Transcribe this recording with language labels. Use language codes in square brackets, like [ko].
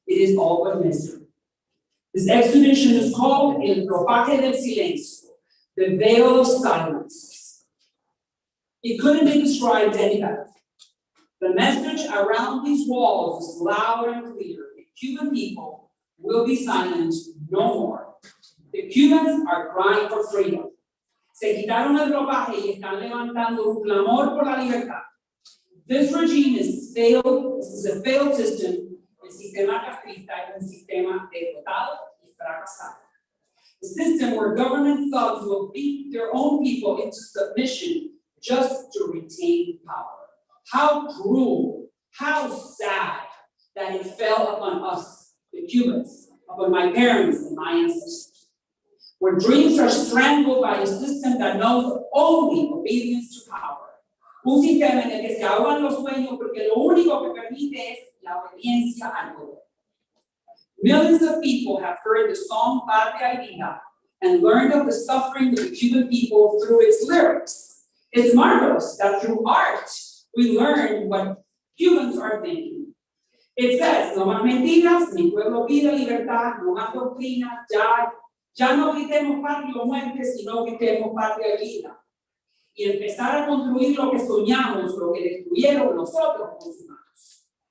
[en] It is all but misery. This exhibition is called El Ropaje del Silencio, the veil of silence. It couldn't be described any better. The message around these walls is loud and clear. The Cuban people will be silent no more. The Cubans are crying for freedom. [es] Se quitaron el ropaje y están levantando un clamor por la libertad. [en] This regime is failed. This is a failed system. [es] El sistema castrista es un sistema derrotado y fracasado. [en] The system where government thugs will beat their own people into submission just to retain power. How cruel, how sad that it fell upon us, the Cubans, upon my parents and my ancestors. Where dreams are strangled by a system that knows only obedience to power. [es] Un sistema en el que se ahogan los sueños porque lo único que permite es la obediencia al poder. [en] Millions of people have heard the song Patria Vida and learned of the suffering of the Cuban people through its lyrics. It's marvelous that through art, we learn what Cubans are thinking. It says, [es] no más mentiras, mi pueblo pide libertad, no más doctrinas, ya no gritemos patria o muerte, sino gritemos patria vida. Y empezar a construir lo que soñamos, lo que destruyeron nosotros los humanos.